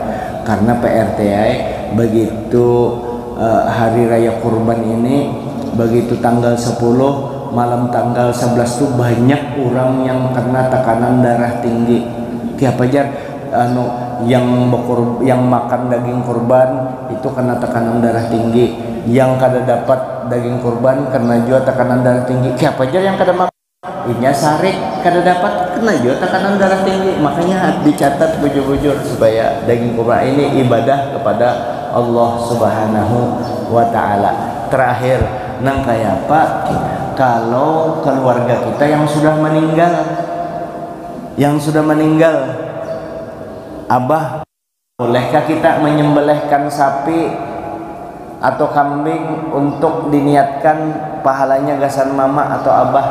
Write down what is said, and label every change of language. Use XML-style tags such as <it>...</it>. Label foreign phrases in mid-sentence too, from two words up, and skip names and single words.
<id>Karena Pak RT begitu hari raya kurban ini, begitu tanggal 10 malam tanggal 11 tuh banyak orang yang kena tekanan darah tinggi. Tiap aja yang makan daging kurban itu kena tekanan darah tinggi, yang</id> <bjn>kada dapat</bjn> <id>daging kurban kena juga tekanan darah tinggi. Tiap aja yang</id> <bjn>kada makan inya sarik kada dapat</bjn> <id>kena juga tekanan darah tinggi, makanya dicatat bujur-bujur supaya daging kurban ini ibadah kepada Allah</id> <ar>Subhanahu wa Ta'ala.</ar> <id>Terakhir,</id> <bjn>nang kayak apa</bjn> <id>kalau keluarga kita yang sudah meninggal, abah, bolehkah kita menyembelihkan sapi atau kambing untuk diniatkan pahalanya gasan mama atau abah?</id>